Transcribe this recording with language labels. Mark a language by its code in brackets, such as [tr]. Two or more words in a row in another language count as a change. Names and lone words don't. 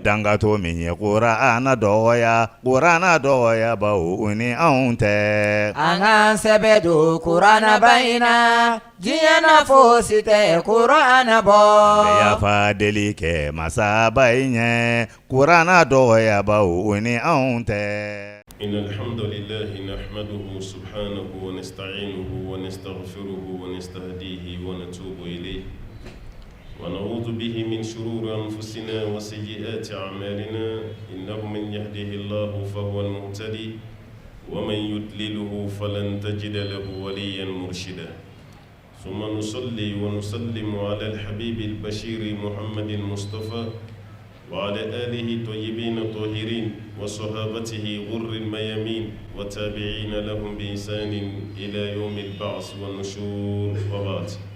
[bm] dangato min ye Qur'ana dɔgɔya bawo o ni anw tɛ. Angan sebedo Qur'ana baina diɲɛ fosi tɛ Qur'ana bɔ. Bɛɛ yafa deli kɛ masaba in ɲɛ Qur'ana dɔgɔya bawo o ni anw tɛ. [ar] إن الحمد لله نحمده سبحانه ونستعينه ونستغفره ونستهديه ونتوب إليه ونعوذ به من شرور أنفسنا وسيئات أعمالنا إنه من يهده الله فهو المهتدي ومن يضلله فلن تجد له وليا مرشدا ثم نصلي ونسلم على الحبيب البشير محمد المصطفى وعلى آله طيبين الطاهرين وصحابته غر الميامين وتابعين لهم بإحسان إلى يوم البعث والنشور وبعد